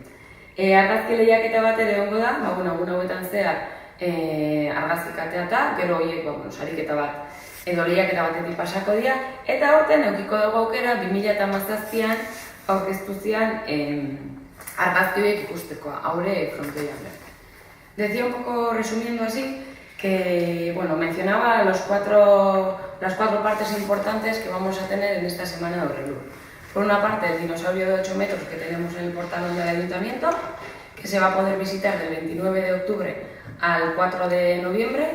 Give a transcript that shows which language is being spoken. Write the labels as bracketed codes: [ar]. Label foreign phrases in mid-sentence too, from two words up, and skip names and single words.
[eu] Argazki lehiaketa bat ere egongo da, egun hauetan zehar argazkik ateata, gero horiek sariketa bat edo lehiaketa batetik pasako dira, eta horten eukiko dugu aukera 2017an aurkeztu zian argazki horiek ikustekoa, haure Frontoian bertan. [es] Decía un poco resumiendo así que mencionaba las cuatro partes importantes que vamos a tener en esta semana de Urrelur. Por una parte, el dinosaurio de 8 metros que tenemos en el portalón del Ayuntamiento, que se va a poder visitar del 29 de octubre al 4 de noviembre.